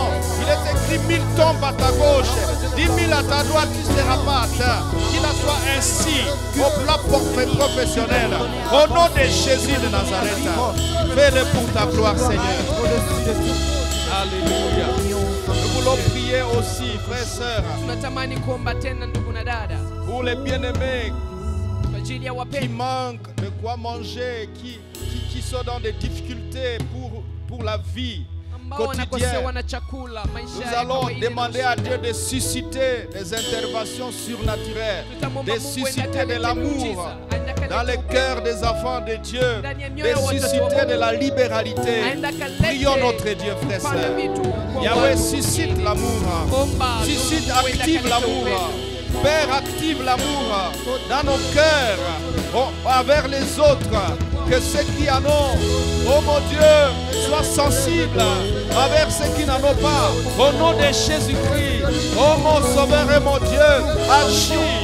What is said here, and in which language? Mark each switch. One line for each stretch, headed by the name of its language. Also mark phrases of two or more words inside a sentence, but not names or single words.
French: Il est écrit 1000 tombes à ta gauche, 10 000 à ta droite, tu ne seras pas atteint. Qu'il en soit ainsi au plan professionnel, au nom de Jésus de Nazareth. Fais-le pour ta gloire, Seigneur. Alléluia. Nous voulons prier aussi, frères et sœurs,
Swahili: Tunatamani kuomba tena ndugu na dada
French: pour les bien-aimés
Swahili: kwa ajili ya
French: qui
Swahili: wapendwa
French: manquent de quoi manger, qui sont dans des difficultés pour la vie
Swahili: ambao wanakosewa
French: quotidienne.
Swahili: na chakula maisha
French: Nous
Swahili: ya
French: allons
Swahili: kawaida na
French: demander à
Swahili: shida.
French: Dieu de susciter des interventions surnaturelles,
Swahili: Tutamwomba
French: de
Swahili: Mungu
French: susciter
Swahili: aende
French: de
Swahili: akalete
French: l'amour
Swahili: muujiza, aende akalete
French: dans les
Swahili: upendo.
French: cœurs des enfants de Dieu,
Swahili: Ndani ya
French: de
Swahili: mioyo ya watoto wa
French: susciter de
Swahili: Mungu.
French: la libéralité.
Swahili: Aende akalete
French: Prions notre Dieu, frère,
Swahili: kupanda
French: sœur.
Swahili: vitu kwa
French: Yahweh,
Swahili: watu
French: suscite
Swahili: wengine.
French: l'amour.
Swahili: Omba,
French: Suscite,
Swahili: Mungu aende
French: active
Swahili: akalete
French: l'amour.
Swahili: upendo.
French: Père, active l'amour dans nos cœurs, envers les autres. Que ceux qui en ont, oh mon Dieu, soient sensibles envers ceux qui n'en ont pas. Au nom de Jésus-Christ, oh mon Sauveur et mon Dieu, agis.